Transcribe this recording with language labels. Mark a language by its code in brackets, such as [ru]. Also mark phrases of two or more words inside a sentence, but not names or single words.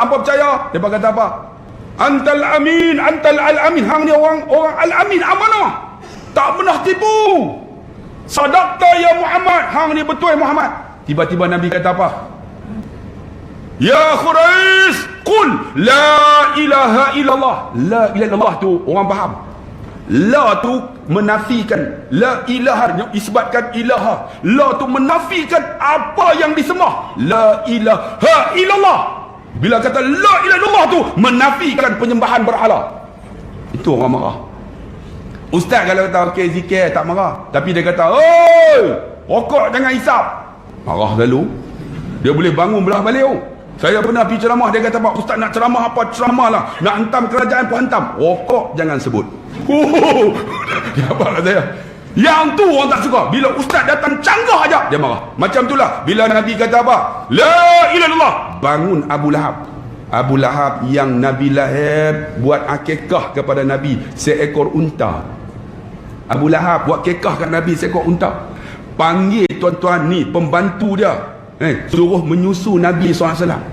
[ms] Hampa percaya? Dia kata apa? [ar] أنت الأمين، أنت الأمين. [ms] Hang ni orang al-amin, amanah, tak pernah tipu. [ar] صدقت يا محمد, [ms] hang ni betul Muhammad. Tiba-tiba Nabi kata apa? Ya Quraisy, [ar] قل لا إله إلا الله. لا إله إلا الله [ms] tu orang faham. La tu menafikan, [ar] لا إله [ms] isbatkan ilaha. La tu menafikan apa yang disembah. [ar] لا إله إلا الله. [ms] Bila kata [ar] لا إله إلا الله [ms] tu menafikan penyembahan berhala. Itu orang marah. Ustaz kalau kata okey zikir tak marah, tapi dia kata oi, rokok jangan hisap, marah lalu. Dia boleh bangun belah balik. Saya pernah pergi ceramah, dia kata, Pak Ustaz nak ceramah apa? Ceramah lah. Nak hentam kerajaan pun hentam. Rokok jangan sebut. Dia apa kat saya? Yang tu orang tak suka. Bila Ustaz datang canggah aja, dia marah. Macam itulah bila Nabi kata apa? [ar] لا إله إلا الله. [ms] Bangun Abu Lahab. Abu Lahab yang Nabi lahir buat akikah kepada Nabi seekor unta. Abu Lahab buat akikah kat Nabi seekor unta. Panggil tuan-tuan ni pembantu dia, suruh menyusu Nabi SAW.